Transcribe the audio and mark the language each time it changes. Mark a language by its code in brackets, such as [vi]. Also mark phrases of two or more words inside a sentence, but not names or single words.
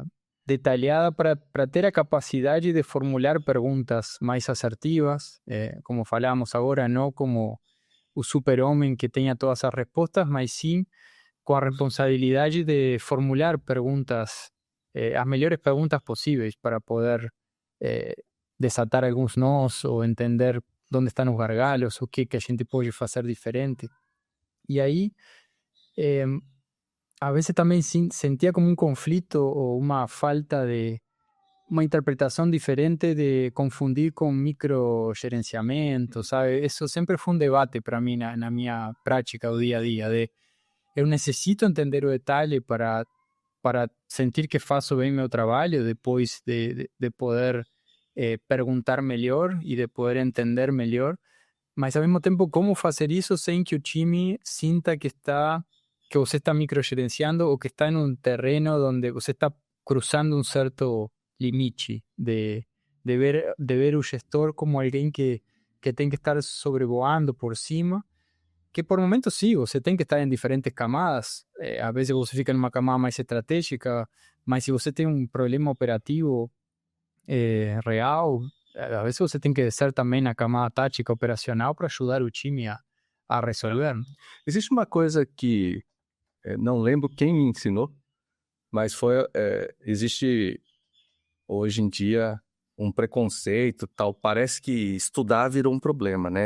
[pt] detalhada para ter a capacidade de formular perguntas mais assertivas, como falamos agora, não como o super-homem que tenha todas as respostas, mas sim com a responsabilidade de formular perguntas, as melhores perguntas possíveis para poder desatar alguns nós ou entender onde estão os gargalos, o que a gente pode fazer diferente. E aí, [es] a veces también sentía como un conflicto o una falta de una interpretación diferente de confundir con microgerenciamiento, ¿sabe? Eso siempre fue un debate para mí en la mía práctica o día a día, de [pt] eu necesito entender o detalhe para sentir que faço bem meu trabalho, depois de poder perguntar melhor e de poder entender melhor, mas ao mesmo tempo como fazer isso sem que o time sinta que você está microgerenciando ou que está em um terreno onde você está cruzando um certo limite de ver o gestor como alguém que tem que estar sobrevoando por cima, que por momentos sí, você tem que estar em diferentes camadas, [es] a veces [pt] você fica numa camada mais estratégica, mas se você tem um problema operativo real, [es] a veces [pt] você tem que descer também na camada tática operacional para ajudar o time a resolver. Existe uma coisa que não lembro quem me ensinou, mas existe hoje em dia um preconceito, tal. Parece que estudar virou um problema, né?